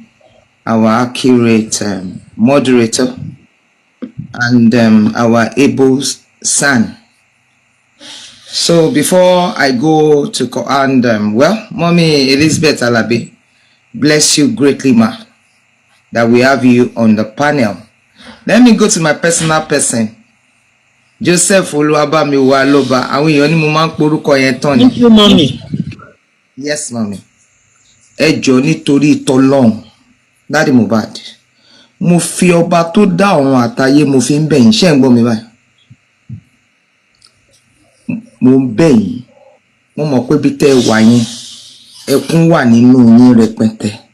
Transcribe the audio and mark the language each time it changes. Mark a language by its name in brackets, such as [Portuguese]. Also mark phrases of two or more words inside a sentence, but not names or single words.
[English] Our accurate moderator and our able son. So before I go to Mommy Elizabeth Alabi, bless you greatly, ma, that we have you on the panel. Let me go to my personal person. [Yoruba] Joseph Oluwabami Waloba, àwọn èèyàn ní mo máa ń porúkọ yẹn tán ni. [English] Thank you, mommy. Yes, mommy. [Yoruba] Ẹ jọ̀ọ́ nítorí t'Ọlọ́run, Daddy Mohbad. Mo fi ọba tó dá ọ̀run àtayé mo fi ń bẹ̀ yín, ṣé ń gbọ́ mi báyìí? Mo ń bẹ̀ yín, mo mọ̀ pé bí tẹ́ wà yín, ẹkún wà nínú yín rẹpẹtẹ.